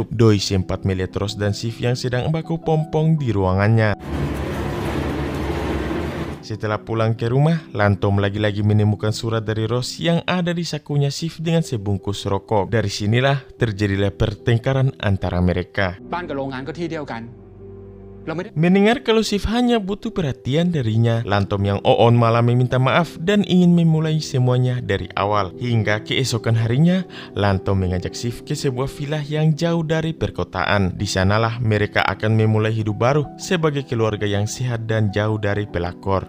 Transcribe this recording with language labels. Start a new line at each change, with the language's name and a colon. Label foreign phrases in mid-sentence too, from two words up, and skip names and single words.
Indonesian: Doi sempat melihat Rose dan Sif yang sedang baku pompong di ruangannya. Setelah pulang ke rumah, Lantom lagi-lagi menemukan surat dari Rose yang ada di sakunya Sif dengan sebungkus rokok. Dari sinilah terjadilah pertengkaran antara mereka.
Thai: บ้านกับโรงงานก็ที่เดียวกัน
Indonesian: Mendengar kalau Sif hanya butuh perhatian darinya, Lantom yang oon malah meminta maaf dan ingin memulai semuanya dari awal. Hingga keesokan harinya, Lantom mengajak Sif ke sebuah villa yang jauh dari perkotaan. Di sanalah mereka akan memulai hidup baru sebagai keluarga yang sehat dan jauh dari pelakor.